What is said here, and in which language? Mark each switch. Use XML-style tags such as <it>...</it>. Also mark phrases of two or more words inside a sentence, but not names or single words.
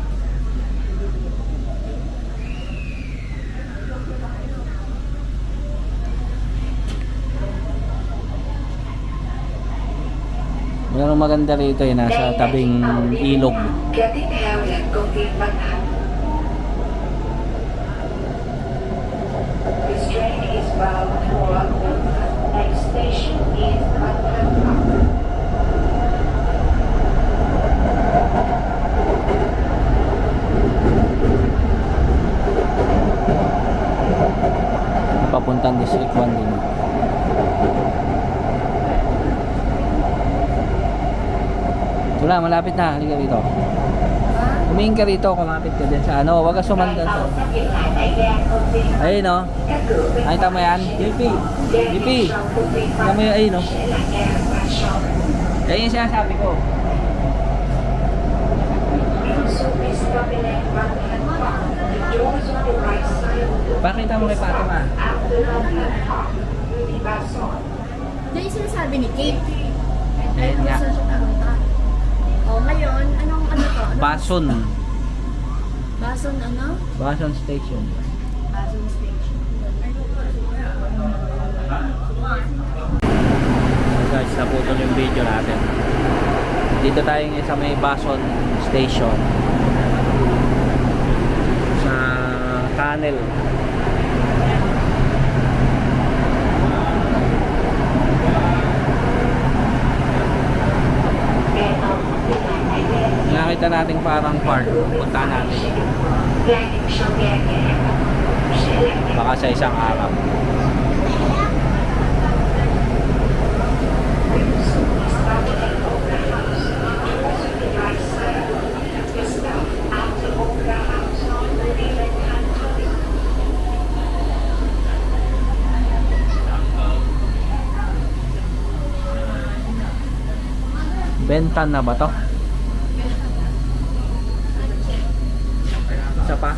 <tl>Merong maganda rito eh, nasa tabing ilog.</tl> <vi>Ga tiếp theo là công viên Văn Thạnh.</vi> <en>This train is bound for Văn Thạnh. Next station is Văn Thạnh Park.</en> <tl>Papuntang District 1 din. Wala, malapit na. Halika rito. Tumingin ka rito, kumapit ka din sa ano. Huwag ka sumandan.</tl> <vi>Tàu sắp dừng lại tại ga công viên.</vi> <tl>Ayun no.</tl> <vi>Các cửa bên</vi> <tl>Nakita mo yan? JP. JP.</tl> <vi>sau công viên</vi> <tl>Tingnan</tl> <vi>Văn</vi> <tl>mo yung ayun no.</tl> <vi>sẽ là ga Ba Son.</vi> <tl>Ayun yung sinasabi ko.</tl> <en>We will soon be stopping at Văn Thạnh Park. The doors on the right side will open.</en> <tl>Pakita mo kay Fatima.</tl> <en>After Văn Thạnh Park will be Ba Son.</en> <tl>Yan yung sinasabi ni Kate. Ayun nga. Saan siya pumunta? O, ngayon, anong ano to? Anong Bason. Bason ano? Bason Station. Bason Station.</tl> <en>So guys,</en> <tl>naputol yung video natin. Dito tayo ngayon sa may Bason Station. Sa tunnel. Nakita natin parang park. Punta natin.</tl> <vi>Ga dừng sau ga nhà hàng sẽ là ga.</vi> <tl>Baka sa isang araw.</tl> <en>We will soon be stopping at Opera House. The doors on the right side will open. The stop after Opera House will be Văn Thạnh Park.</en> <tl>Bentan na ba to? Isa pa?</tl>